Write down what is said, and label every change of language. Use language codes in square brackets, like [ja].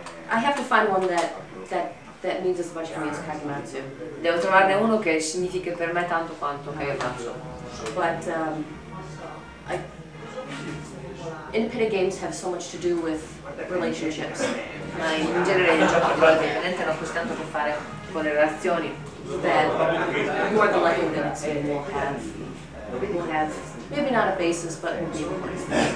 [en] I have to find one that means as much to me as Kagematsu. [it] Devo trovarne uno che significhi per me tanto quanto Kagematsu. [en] But independent games have so much to do with relationships. [it] Ma in genere i giochi di ruolo indipendente hanno così tanto a che fare con le relazioni [en] That more than likely the next game will have maybe not a basis, but will be important.